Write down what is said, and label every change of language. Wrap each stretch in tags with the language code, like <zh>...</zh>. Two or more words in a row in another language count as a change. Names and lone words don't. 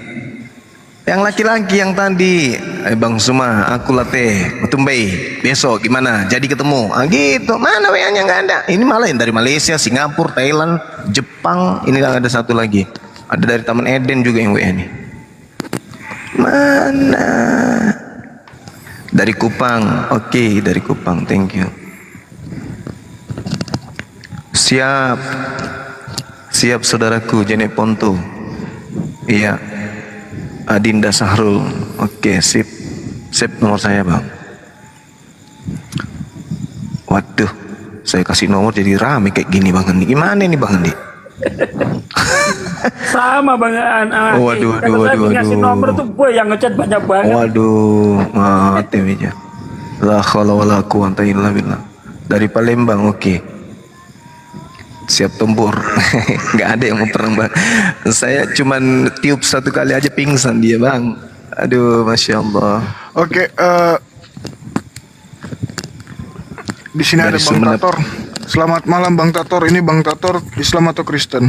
<id>Yang laki-laki yang tadi, Bang Suma, aku latih, Tumbai, besok gimana? Jadi ketemu, gitu. Mana WA-nya nggak ada? Ini malah yang dari Malaysia, Singapura, Thailand, Jepang. Ini ada satu lagi. Ada dari Taman Eden juga yang WA nih. Mana? Dari Kupang, oke, dari Kupang,</id> <en>thank you.</en> <id>Siap saudaraku, Jenek Ponto. Iya. Adinda Sahrul, oke, sip nomor saya bang. Waduh, saya kasih nomor jadi rame kayak gini bang Andi. Gimana nih bang Andi? Sama Bang Andi. Waduh. Ngasih nomor tuh gue yang ngechat banyak banget. Waduh, mati aja.</id> <ar>لا حول ولا قوة إلا بالله.</ar> <id>Dari Palembang, oke. siap tempur. Nggak ada yang mau perang bang. Saya cuman tiup satu kali aja pingsan dia bang.</id> <ar>Aduh، ما شاء الله.</ar> <id>Oke, di sini ada Dari Bang Sumeneb. Tator. Selamat malam Bang Tator. Ini Bang Tator Islam atau Kristen?</id>